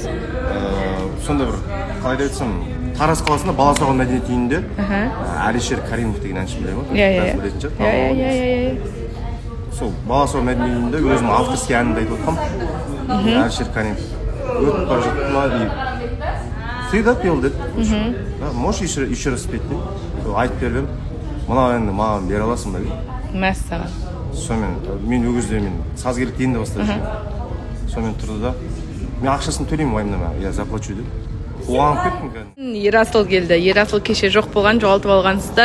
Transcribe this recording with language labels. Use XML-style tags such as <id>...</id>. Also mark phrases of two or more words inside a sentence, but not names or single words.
<kk>Сонда бір, қалай да айтсам, Тараз қаласында Баласоған мәдениет үйінде Алишер Каримов деген әнші біле ма? Сол Баласоған мәдениет үйінде өзімнің авторский әнімді айтып отқам. Алишер Каримов өтіп бара жатты ма дейіп.</kk> <ru>Всегда пел деді. Можешь еще раз спеть дейіп.</ru> <kk>Айтып беріп, мына әнді маған бере аласың ба дейді. Мәссаған. Сонымен, мен өгізде мен сазгерлікті енді бастап жүрмін. Сонымен тұрды да, мен ақшасын төлеймін уайымдама,</kk> <ru>я заплачу</ru> <kk>деп. Оғанып кеттім кәдімгі. Ерасыл келді. Ерасыл кеше жоқ болған, жоғалтып алғансыздар.</kk>